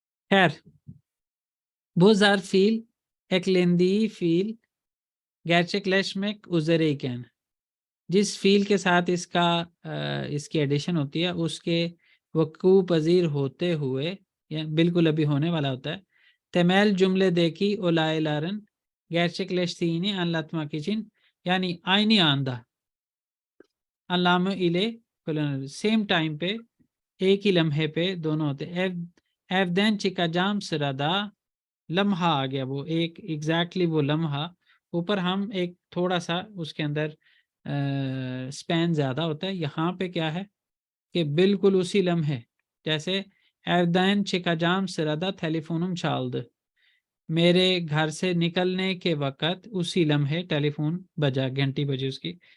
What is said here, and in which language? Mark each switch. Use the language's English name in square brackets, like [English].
[Hindi] खैर, [Turkish] bu zarf fiil eklendiği fiil gerçekleşmek üzereyken, [Hindi] जिस feel के साथ इसकी एडिशन होती है उसके वकू पजीर होते हुए, या बिल्कुल अभी होने वाला होता है। [Turkish] temel cümledeki olayların gerçekleştiğini anlatmak için, yani aynı anda, anlamı ile kullanılır, [Hindi] same time पे, एक ही लम्हे पे दोनों होते हैं। [Turkish] evden çıkacağım sırada, [Hindi] लम्हा आ गया, वो एक एग्जैक्टली वो लम्हा, ऊपर हम एक थोड़ा सा उसके अंदर स्पैन ज़्यादा होता है। यहाँ पे क्या है कि बिल्कुल उसी लम्हे, जैसे [Turkish] evden çıkacağım sırada telefonum çaldı, [Hindi] मेरे घर से निकलने के वक़्त उसी लम्हे टेलीफोन बजा, घंटी बजी उसकी।